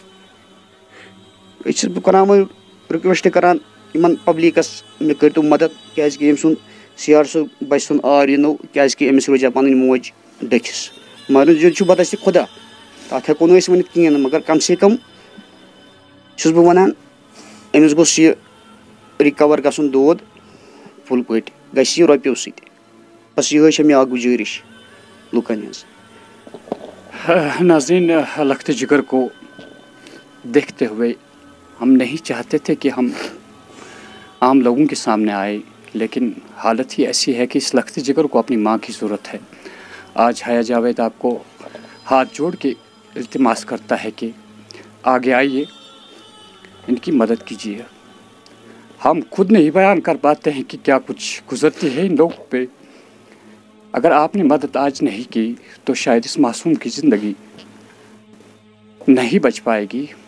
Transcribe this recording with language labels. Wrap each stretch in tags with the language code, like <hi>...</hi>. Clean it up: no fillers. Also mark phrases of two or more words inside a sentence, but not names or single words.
<ks>أسۍ چھُس بہٕ کَران وۄنۍ رِکوٮ۪سٹ کَران یِمَن پَبلِکَس مےٚ کٔرۍتو مَدد کیٛازِکہِ أمۍ سُنٛد سِیار صٲب بَچہِ سُنٛد آر یِنو کیٛازِکہِ أمِس روزِ ہا پَنٕنۍ موج دٔچھِس مگر یہِ چھُ بدَستہِ خۄدا تَتھ ہٮ۪کو نہٕ أسۍ ؤنِتھ کِہیٖنۍ نہٕ مگر کَم سے کَم چھُس بہٕ وَنان أمِس گوٚژھ یہِ رِکَوَر گژھُن دود فُل پٲٹھۍ گژھِ یہِ رۄپیو سۭتۍ بَس یِہوٚے چھےٚ مےٚ اَکھ گُزٲرِش لُکَن ہِنٛز</ks> <ur>ناظرین لخت جگر کو دیکھتے ہوئے ہم نہیں چاہتے تھے کہ ہم عام لوگوں کے سامنے آئے لیکن حالت ہی ایسی ہے کہ اس لخت جگر کو اپنی ماں کی ضرورت ہے آج حیا جاوید آپ کو ہاتھ جوڑ کے التماس کرتا ہے کہ آگے آئیے ان کی مدد کیجیے ہم خود نہیں بیان کر پاتے ہیں کہ کیا کچھ گزرتی ہے ان لوگوں پہ اگر آپ نے مدد آج نہیں کی تو شاید اس معصوم کی زندگی نہیں بچ پائے گی</ur>